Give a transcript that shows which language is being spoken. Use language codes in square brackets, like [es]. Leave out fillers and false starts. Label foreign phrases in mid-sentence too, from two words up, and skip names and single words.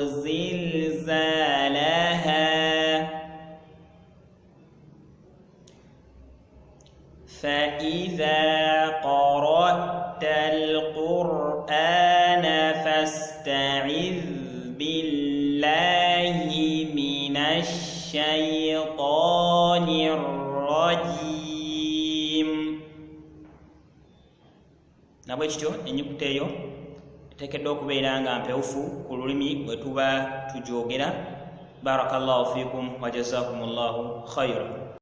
[ar] زلزالها فإذا قرأت القرآن فاستعذ بالله من الشيطان الرجيم. [lg] Nabwe kityo ennyukuta eyo tekeddwa okubeera nga mpewufu ku lulimi bwe tuba tujoogera. [ar] بارك الله فيكم وجزاكم الله خيرا.